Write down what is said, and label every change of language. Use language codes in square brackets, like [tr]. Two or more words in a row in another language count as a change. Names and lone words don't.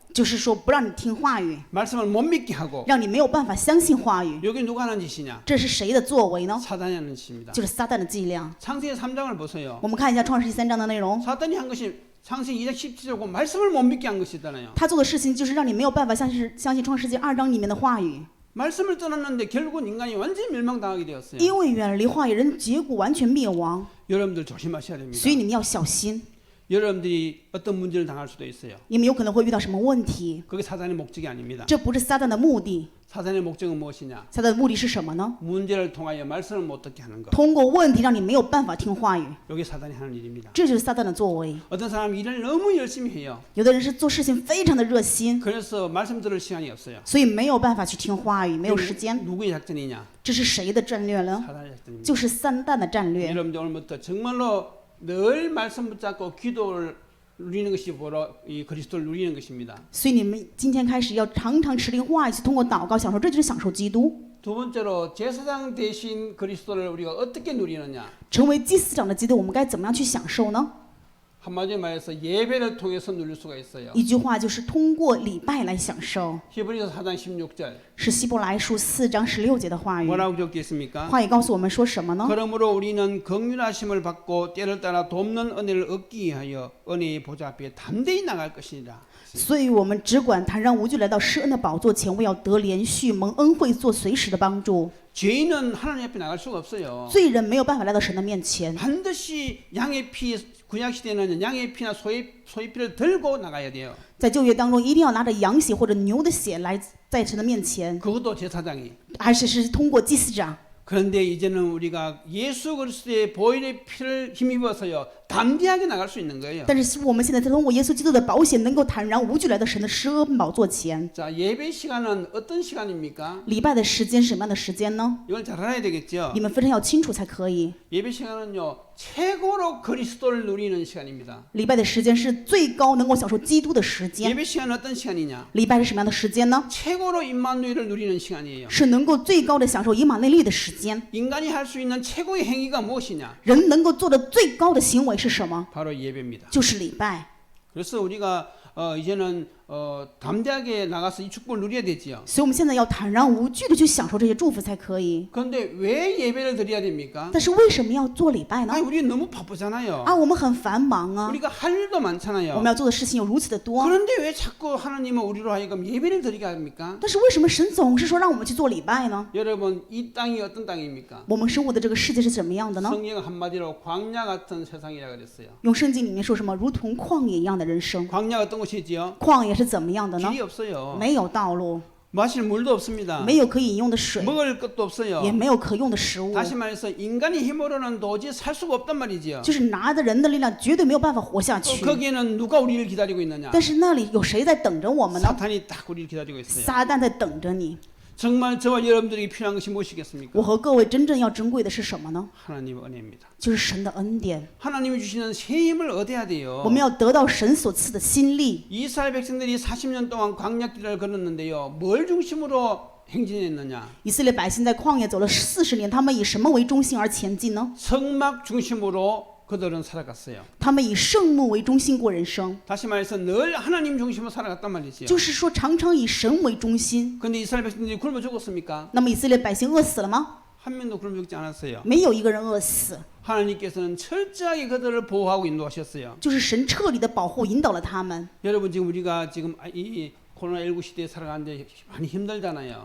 [zh] 就是说不让你听话语， [ko] 말씀을 못 믿게 하고 [zh] 让你没有办法相信话语。 [ko] 여기 누가 하는 짓이냐? [zh] 这是谁的作为呢？ [ko] 사단이 하는 짓입니다. [zh] 就是撒旦的伎俩。 [ko] 창세기 3장을 보세요. [zh] 我们看一下创世记3章的内容， [ko] 사단이 한 것이 창세기 2장 17절고 말씀을 못 믿게 한 것이잖아요. [zh] 他做的事情就是让你没有办法相信创世纪2章里面的话语， [ko] 말씀을 떠났는데 결국은 인간이 완전히 멸망당하게 되었어요. [zh] 因为远离话语，人结果完全灭亡。 [ko] 여러분들 조심하셔야 됩니다. [zh] 所以你们要小心， [ko] 여러분들이 어떤 문제를 당할 수도 있어요. [zh] 你们有可能会遇到什么问题， [ko] 그게 사단의 목적이 아닙니다. [zh] 这不是撒旦的目的。 [ko] 사단의 목적은 무엇이냐? [zh] 撒旦的目的是什么呢？ [ko] 문제를 통하여 말씀을 못 듣게 하는 것. [zh] 通过问题让你没有办法听话语， [ko] 이게 사단이 하는 일입니다. [zh] 这就是撒旦的作为。 [ko] 어떤 사람이 일을 너무 열심히 해요. [zh] 有的人是做事情非常的热心， [ko] 그래서 말씀 들을 시간이 없어요. [zh] 所以没有办法去听话语，没有时间。 [ko] 누구의 작전이냐? [zh] 这是谁的战略呢？ [ko] 사단의 작전입니다. [zh] 就是撒旦的战略。 [ko] 여러분들 오늘부터 정말로 늘 말씀 붙잡고 기도를 누리는 것이 바로 이 그리스도를 누리는 것입니다. [zh] 所以你们今天开始要常常持定话语，去通过祷告享受，这就是享受基督。 [ko] 두 번째로 제사장 대신 그리스도를 우리가 어떻게 누리느냐? [zh] 成为祭司长的基督，我们该怎么样去享受呢？ [ko] 한마디로 말해서 예배를 통해서 누릴 수가 있어요. [zh] 一句话就是通过礼拜来享受， [ko] 히브리서 4장 16절 [zh] 是希伯来书4章16节的话语。 [ko] 뭐라고 적혀 있습니까? [zh] 话语告诉我们说什么呢？ [ko] 그러므로 우리는 긍휼하심을 받고 때를 따라 돕는 은혜를 얻기 위하여 은혜의 보좌 앞에 담대히 나갈 것이니라. [zh] 所以我们只管坦然无惧来到施恩的宝座前，为要得连续蒙恩惠，做随时的帮助。 [ko] 죄인은 하나님 앞에 나갈 수가 없어요. [zh] 罪人没有办法来到神的面前， [ko] 반드시 양의 피 구약 시대에는 양의 피나 소의 피를 들고 나가야 돼요. [zh] 在旧约当中一定要拿着羊血或者牛的血来在神的面前， [ko] 그것도 제사장이. [zh] 而且是通过祭司长。 [ko] 그런데 이제는 우리가 예수 그리스도의 보혈의 피를 힘입어서요 담대하게 나갈 수 있는 거예요. [zh] 但是我们现在通过耶稣基督的宝血，能够坦然无惧来到神的施恩宝座前。 [ko] 자, 예배 시간은 어떤 시간입니까? [zh] 礼拜的时间是什么样的时间呢？ [ko] 이걸 잘 알아야 되겠죠. [zh] 你们非常要清楚才可以。 [ko] 예배 시간은요 최고로 그리스도를 누리는 시간입니다. [zh] 礼拜的时间是最高能够享受基督的时间。 [ko] 예배 시간은 어떤 시간이냐? [zh] 礼拜是什么样的时间呢？ [ko] 최고로 임마누엘을 누리는 시간이에요. [zh] 是能够最高的享受以马内利的时间。 [ko] 인간이 할 수 있는 최고의 행위가 무엇이냐? [zh] 人能够做的最高的行为是什么？ [ko] 바로 예배입니다. [zh] 就是礼拜。 [ko] 그래서 우리가 이제는 담대하게 나가서 이 축복을 누려야 되지요. [zh] 所以我们现在要坦然无惧的去享受这些祝福才可以。 [ko] 그런데 왜 예배를 드려야 됩니까? [zh] 但是为什么要做礼拜呢？ [ko] 아니 우리 너무 바쁘잖아요. [zh] 啊，我们很繁忙啊， [ko] 우리가 할 일도 [zh] 我 [ko] 많잖아요. [zh] 们要做的事情有如此的多。 [ko] 그런데 왜 자꾸 하나님은 우리로 하여금 예배를 드리게 합니까? [zh] 但是为什么神总是说让我们去做礼拜呢？ [ko] 여러분 이 땅이 어떤 땅입니까? [zh] 我们生活的这个世界是怎么样的呢？ [ko] 성경 한마디로 광야 같은 세상이라 그랬어요. [zh] 用圣经里面说什么，如同旷野一样的人生。 [ko] 광야 어떤 곳이지요? [zh] 旷野是怎么样的呢？ [ko] 길이 없어요. [zh] 没有道路， [ko] 마실 물도 없습니다. [zh] 没有可以饮用的水， [ko] 먹을 것도 없어요. [zh] 也没有可用的食物， [ko] 다시 말해서 인간의 힘으로는 도저히 살 수가 없단 말이지요. [zh] 就是拿着人的力量，绝对没有办法活下去。 [ko] 거기에는 누가 우리를 기다리고 있느냐? [zh] 但是那里有谁在等着我们呢？ [ko] 사탄이 딱 우리를 기다리고 있어요. [zh] 撒旦在等着你。 [ko] 정말 저와 여러분들에게 필요한 것이 무엇이겠습니까? [zh] 我和各位真正要珍贵的是什么呢？ [ko] 하나님의 은혜입니다. [zh] 就是神的恩典。 [ko] 하나님이 주시는 새 힘을 얻어야 돼요. [zh] 我们要得到神所赐的新力。 [ko] 이스라엘 백성들이 40년 동안 광야길을 걸었는데요. 뭘 중심으로 행진했느냐? [zh] 以色列百姓在旷野走了40年，他们以什么为中心而前进呢？ [ko] 성막 중심으로 그들은 살아갔어요. [zh] 他们以圣幕为中心过人生， [ko] 다시 말해서 늘 하나님 중심으로 살아갔단 말이지요. [zh] 就是说常常以神为中心。 [ko] 근데 이스라엘 백성들이 굶어 죽었습니까? [zh] 那么以色列百姓饿死了吗？ [ko] 한 명도 굶어 죽지 않았어요. [zh] 没有一个人饿死， [ko] 하나님께서는 철저하게 그들을 보호하고 인도하셨어요. [zh] 就是神彻底的保护引导了他们。 [ko] 여러분 지금 우리가 지금 이 코로나19 시대에 살아가는데 많이 힘들잖아요.